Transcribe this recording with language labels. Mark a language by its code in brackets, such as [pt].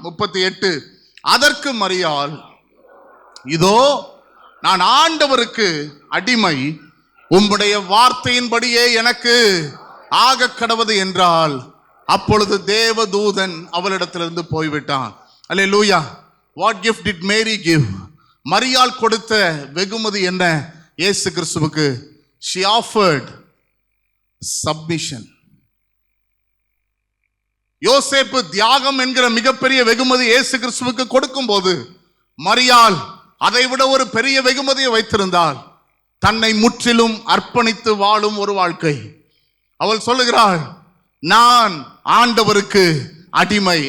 [ta] 38, அதற்கு மரியாள், இதோ நான் ஆண்டவருக்கு அடிமை, உம்முடைய வார்த்தையின்படியே எனக்கு ஆக கடவது என்றால், அப்பொழுது தேவதூதன் அவளிடத்திலிருந்து போய்விட்டான். அல்லேலூயா. [en] What gift did Mary give? [ta] மரியாள் கொடுத்த வெகுமதி என்ன இயேசு கிறிஸ்துவுக்கு? [en] She offered submission. [ta] யோசேப்பு தியாகம் என்கிற மிகப்பெரிய வெகுமதி இயேசு கிறிஸ்துவுக்கு கொடுக்கும் போது, மரியாள் அதை விட ஒரு பெரிய வெகுமதியை வைத்திருந்தாள். தன்னை முற்றிலும் அர்ப்பணித்து வாழும் ஒரு வாழ்க்கை. அவள் சொல்லுகிறாள், நான் ஆண்டவருக்கு அடிமை.